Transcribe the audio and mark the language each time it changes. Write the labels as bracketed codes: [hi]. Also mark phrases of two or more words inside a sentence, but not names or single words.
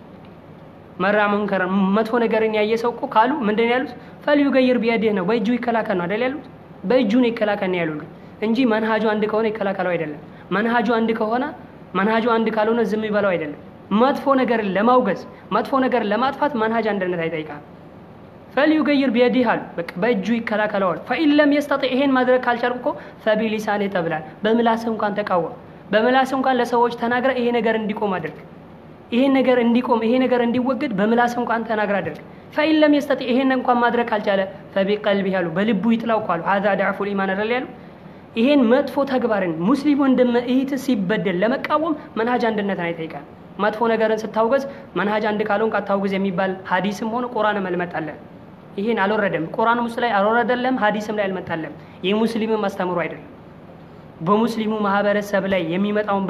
[am] መራ መንከር መጥፎ ነገርን ያየሰው እኮ ካሉ ምንድን ያሉት [ar] فليغير بيده [am] ነው በእጁ ይከላከል ነው አይደል ያሉት በእጁ ነው ይከላከል ነው ያሉት እንጂ መንሃጁ አንድ ከሆነ ይከላከለው አይደለም መንሃጁ አንድ ከሆነ መንሃጁ አንድ ካልሆነ ዝም ይበለው አይደለም መጥፎ ነገር ለማውገዝ መጥፎ ነገር ለማጥፋት መንሃጅ አንድነት አይጠይቃም [ar] فليغير بيده [am] አሉ በቃ በእጁ ይከላከለው [ar] فإن لم يستطيع [am] ይሄን ማድረግ ካልቻልኩ فبلسانه ተብላል በምላስ እንኳን ተቃወም በምላስ እንኳን ለሰዎች ተናግረ ይሄ ነገር እንዲቆም አድርግ ይሄ ነገር እንዲቆም ይሄ ነገር እንዲወገድ በምላስ እንኳን ተናግረ አድርግ [ar] فإن لم يستطيع [am] ይሄን እንኳን ማድረግ ካልቻለ فبقلبه አሉ በልቡ ይጥላው ካሉ [ar] هذا ضعف الإيمان [am] አይደል ይሄን መጥፎ ተግባርን ሙስሊም ወንድም እህት ሲበደል ለመቃወም መንሃጅ አንድነትን አይጠይቃል መጥፎ ነገርን ስታውገዝ መንሃጅ አንድ ካልሆንክ አታውግዝ የሚባል ሐዲስም ሆነ ቁርአን መልመጣለ ይሄን አልወረደም ቁርአን ውስጥ ላይ አልወረደለም ሐዲስም ላይ አልመጣለም የሙስሊም ማስተምሩ አይደለም በሙስሊሙ ማህበረሰብ ላይ የሚመጣውን